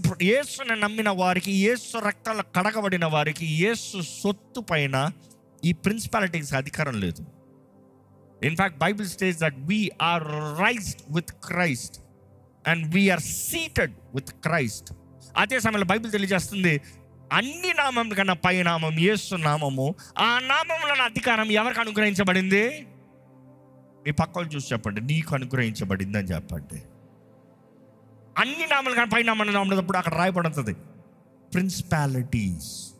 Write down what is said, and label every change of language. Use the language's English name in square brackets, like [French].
[Telugu] యేసుని నమ్మిన వారికి, యేసు రక్తాలు కడగబడిన వారికి, యేసు సొత్తు పైన ఈ ప్రిన్సిపాలిటీస్ అధికారం లేదు. [English] In fact Bible states that we are raised with Christ and we are seated with Christ. [Telugu] అదే సమయంలో బైబిల్ తెలియజేస్తుంది, అన్ని నామం కన్నా పై నామం యేసు నామము. ఆ నామంలో అధికారం ఎవరికి అనుగ్రహించబడింది? మీ పక్కలు చూసి చెప్పండి, నీకు అనుగ్రహించబడింది అని చెప్పండి. అన్ని నామాలు కానీ పై నామం ఉన్నప్పుడు అక్కడ రాయబడుతుంది ప్రిన్సిపాలిటీస్.